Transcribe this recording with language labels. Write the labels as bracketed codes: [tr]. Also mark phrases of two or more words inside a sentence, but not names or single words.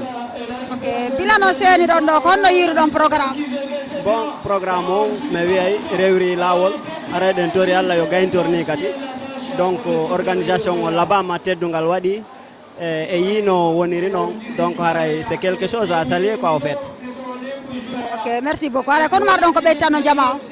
[ff] Ok, bilano seeni ɗon ɗo ko honno yiru ɗon programme? Bon programme o mi wiyay rewri lawol areɗen tori Allah yo gayntorni kadi [fr] donc organisation [ff] o labama teddungal waɗi e yino woniri noon donc haray [fr] c'est quelque chose à saluer quoi au fait. Ok, merci beaucoup. [ff] Haray kono mar ɗon ko ɓeytanno jama o?